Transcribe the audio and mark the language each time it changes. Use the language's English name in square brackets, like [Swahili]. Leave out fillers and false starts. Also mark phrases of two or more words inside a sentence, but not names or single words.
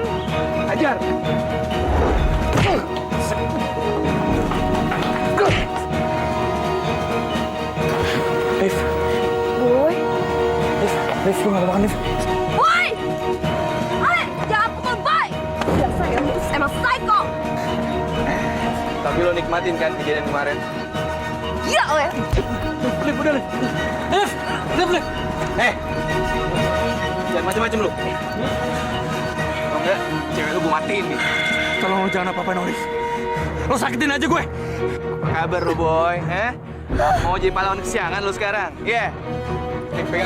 [Indonesian] Ajar. Liv, Boy, Liv, lu nggak mau makan, Liv? Boy! Jangan pukul Boy! Biasa ya, lu emang psycho! Tapi lo nikmatin kan kejadian kemarin? Gila lo ya! Liv, udah, Liv. Liv. Jangan macem-macem lu. Kalau enggak, cewek lu gue matiin nih. Tolong lo jangan apa-apain Olive. Lo sakitin aja gue. Apa kabar lo, Boy? Mau jadi pahlawan kesiangan lo sekarang? Iya. Nih, pegangin.